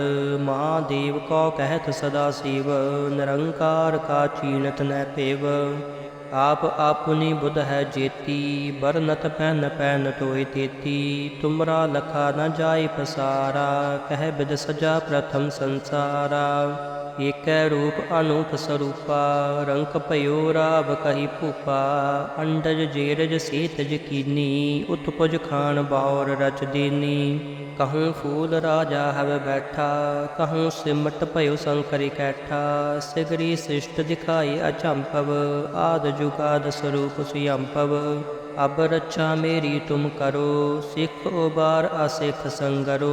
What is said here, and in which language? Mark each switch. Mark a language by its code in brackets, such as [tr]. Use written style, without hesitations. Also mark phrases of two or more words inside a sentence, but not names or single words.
[bra] महादेव को कहत सदा शिव, निरंकार का चीनत न पेव। आप आपनी बुध है जेती, बरनत पैन पैन टोय तेती। तुमरा लखा न जाय पसारा, कह बिद सजा प्रथम संसारा। एकै रूप अनूप सरूपा, रंक भइओ राव कही भूपा। अंडज जेरज सीतज कीनी, उतपुज खान बाउर रच दीनी। कहूँ फूल राजा हव बैठा, कहूँ सिमट भयो शंकर कैठा। सिगरी सृष्ट दिखाई अचंपव, आद जुगाद स्वरूप सुयंपव। अब रक्षा मेरी तुम करो, सिख उबार असिख संगरो।